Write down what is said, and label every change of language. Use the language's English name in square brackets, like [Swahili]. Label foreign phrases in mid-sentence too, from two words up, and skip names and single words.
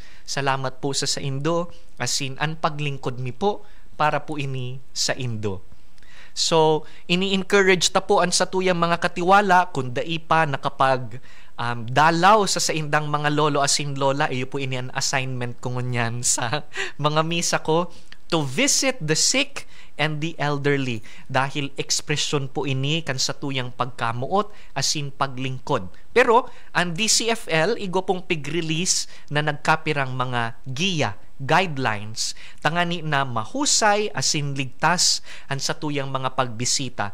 [Bikol] Salamat po sa Indo, asin ang paglingkod mi po para po ini sa Indo. So, ini-encourage ta po ang satuyang mga katiwala kung dai pa nakapag dalaw sa indang mga lolo asin lola, iyo po ini ang assignment ko ngunyan sa mga misa ko, [English] to visit the sick and the elderly, [Bikol] dahil ekspresyon po ini kan satuyang pagkamuot asin paglingkod. Pero ang DCFL igo pong pig-release na nagkapirang mga giya, guidelines, tangani na mahusay asin ligtas ang satuyang mga pagbisita.